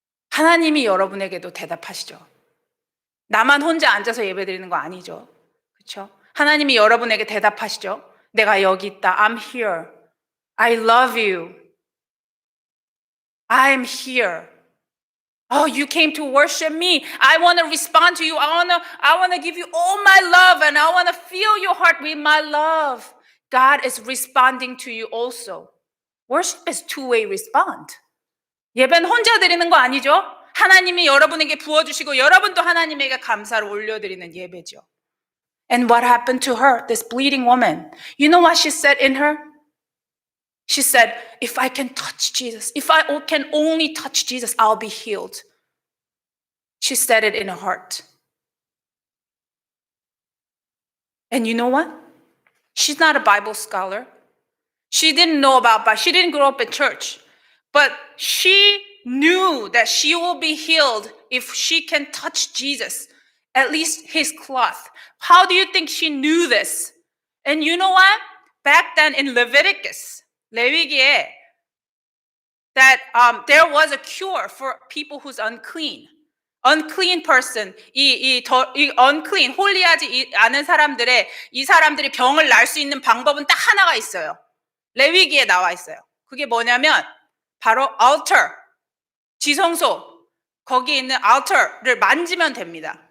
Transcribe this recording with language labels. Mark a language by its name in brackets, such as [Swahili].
[Korean] 하나님이 여러분에게도 대답하시죠. 나만 혼자 앉아서 예배드리는 거 아니죠. 그렇죠? 하나님이 여러분에게 대답하시죠. 내가 여기 있다. [English] I'm here. I love you. I'm here. Oh, you came to worship me. I want to respond to you. I want to give you all my love and I want to fill your heart with my love. God is responding to you also. Worship is two-way respond. [Korean] 예배는 혼자 드리는 거 아니죠? 하나님이 여러분에게 부어주시고 여러분도 하나님에게 감사를 올려드리는 예배죠. [English] And what happened to her, this bleeding woman? You know what she said in her? She said, if I can touch Jesus, if I can only touch Jesus, I'll be healed. She said it in her heart. And you know what? She's not a Bible scholar. She didn't know about Bible. She didn't grow up in church. But she knew that she will be healed if she can touch Jesus, at least his cloth. How do you think she knew this? And you know what? Back then in Leviticus, [Korean] 레위기에, [English] that there was a cure for people who's unclean. Unclean person, [Korean] 이 unclean, 홀리하지 않은 사람들의, 이 사람들이 병을 날 수 있는 방법은 딱 하나가 있어요. 레위기에 나와 있어요. 그게 뭐냐면 바로 altar, 지성소, 거기 있는 altar를 만지면 됩니다.